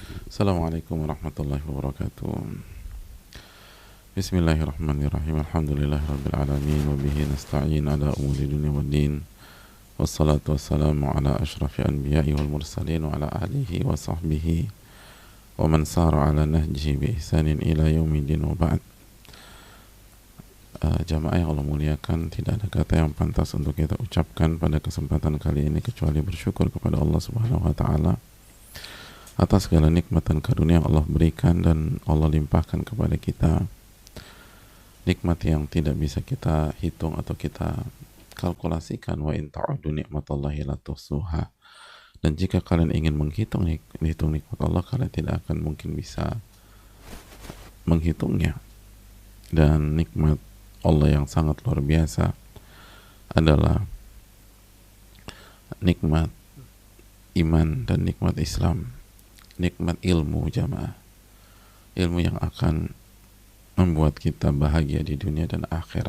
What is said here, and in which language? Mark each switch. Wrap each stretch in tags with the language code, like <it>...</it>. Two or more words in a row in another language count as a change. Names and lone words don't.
<ar>السلام عليكم ورحمة الله وبركاته. بسم الله الرحمن الرحيم. الحمد لله رب العالمين وبه نستعين على أمور الدنيا والدين. والصلاة والسلام على أشرف الأنبياء والمرسلين وعلى آله وصحبه ومن سار على نهجه بإحسان إلى يوم الدين وبعد.</ar> <id>Jamaah yang Allah muliakan, tidak ada kata yang pantas untuk kita ucapkan pada kesempatan kali ini kecuali bersyukur kepada Allah</id> <ar>سبحانه وتعالى</ar> <id>atas segala nikmat dan karunia yang Allah berikan dan Allah limpahkan kepada kita, nikmat yang tidak bisa kita hitung atau kita kalkulasikan.</id> <ar>وإن تعدوا نعمة الله لا تحصوها.</ar> <id>Dan jika kalian ingin menghitung nikmat Allah, kalian tidak akan mungkin bisa menghitungnya. Dan nikmat Allah yang sangat luar biasa adalah nikmat iman dan nikmat Islam, nikmat ilmu jamaah, ilmu yang akan membuat kita bahagia di dunia dan akhirat.</id>